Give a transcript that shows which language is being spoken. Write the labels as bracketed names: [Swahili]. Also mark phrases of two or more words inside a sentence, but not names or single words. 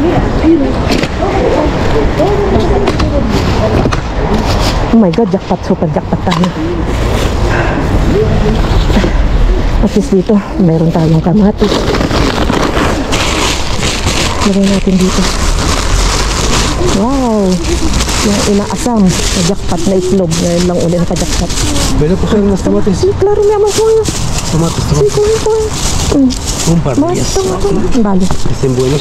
[English] Oh my God, jackpot, super jackpot tayo. At least [Filipino] dito, mayroon tayong kamatis. Lagay natin dito. Wow! Yung inaasam na jackpot na itlog. Ngayon lang ulit na jackpot. [Spanish] ¿Puedo coger unos tomates? Sí, claro, mi amor, juega. Tomates, Sí, tomates. juega. Un par de Más, días. toma. Vale. Estén buenos.